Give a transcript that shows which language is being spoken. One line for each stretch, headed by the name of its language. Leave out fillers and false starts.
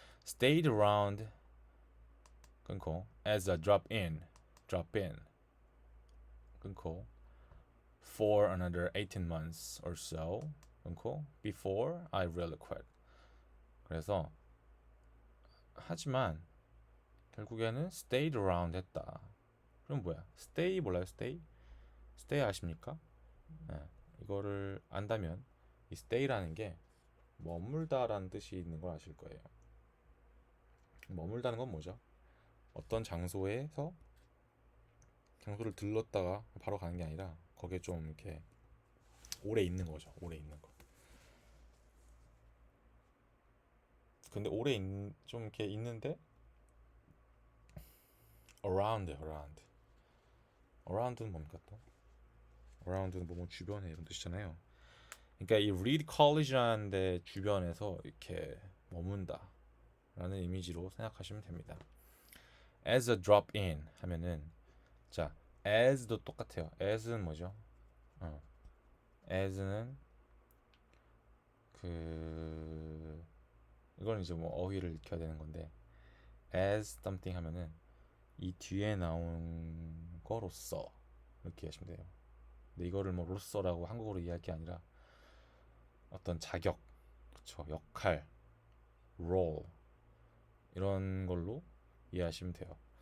English: Stayed around
Korean: 끊고
English: as a drop in 끊고 for another 18 months or so 끊고 before I really quit.
Korean: 그래서 하지만 결국에는
English: stayed around
Korean: 했다. 그럼 뭐야? stay 몰라요? stay stay 아십니까? 예, 이거를 안다면 이 stay라는 게 머물다라는 뜻이 있는 걸 아실 거예요. 머물다는 건 뭐죠? 어떤 장소에서 장소를 들렀다가 바로 가는 게 아니라 거기에 좀 이렇게 오래 있는 거죠. 오래 있는 거. 근데 좀 이렇게 있는데 around는 뭡니까 또? around는 뭐 주변에 이런 뜻이잖아요. 그러니까 이 reed college라는 데 주변에서 이렇게 머문다 라는 이미지로 생각하시면 됩니다.
English: as a drop in
Korean: 하면은 자 as도 똑같아요. as는 뭐죠? as는 그 이건 이제 뭐 어휘를 익혀야 되는 건데
English: as something
Korean: 하면은 이 뒤에 나온 거로서 이렇게 하시면 돼요. 근데 이거를 뭐 로서라고 한국어로 이해할 게 아니라 어떤 자격, 그쵸, 역할, role 이런 걸로 이해하시면 돼요.